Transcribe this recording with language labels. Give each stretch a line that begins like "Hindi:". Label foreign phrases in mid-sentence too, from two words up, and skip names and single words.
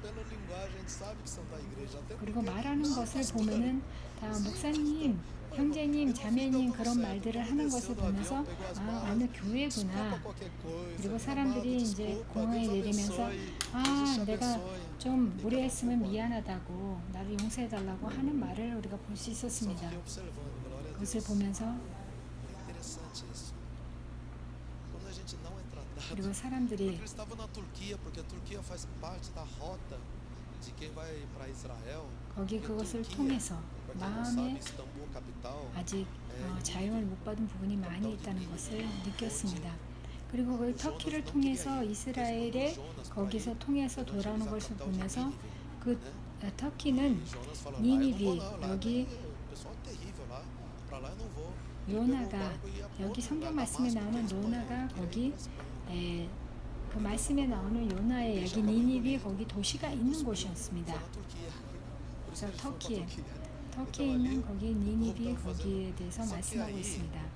Korean: 그리고 말하는 것을 보면은 다 목사님, 형제님, 자매님 그런 말들을 하는 것을 보면서 아, 어느 교회구나. 그리고 사람들이 이제 공항에 내리면서 아, 내가 좀 무례했으면 미안하다고 나를 용서해달라고 하는 말을 우리가 볼 수 있었습니다. 그것을 보면서
Portuguese: É interessante isso. Quando a gente não é tratado.
Korean: 그리고 사람들이
Portuguese: Eles estavam na Turquia, porque a Turquia faz parte da rota de quem vai para Israel.
Korean: 거기
Portuguese: Porque
Korean: 그것을
Portuguese: Turquia,
Korean: 통해서
Portuguese: para quem não sabe,
Korean: 마음에
Portuguese: Istambul, capital,
Korean: 아직 자유를 못 받은 부분이 많이 있다는 것을 느꼈습니다. 그리고 그 터키를 통해서 이스라엘에 거기서 통해서 돌아오는 것을 보면서 그 터키는
Portuguese: Jonas falou, lá eu não
Korean: 니니비
Portuguese: vou não, lá
Korean: 여기
Portuguese: o pessoal é terrível lá, para lá eu não vou.
Korean: 요나가 여기 성경 말씀에 나오는 요나가 거기 그 말씀에 나오는 요나의 여기 니니비 거기 도시가 있는 곳이었습니다. 그래서 터키에 있는 거기 니니비 거기에 대해서 말씀하고 있습니다.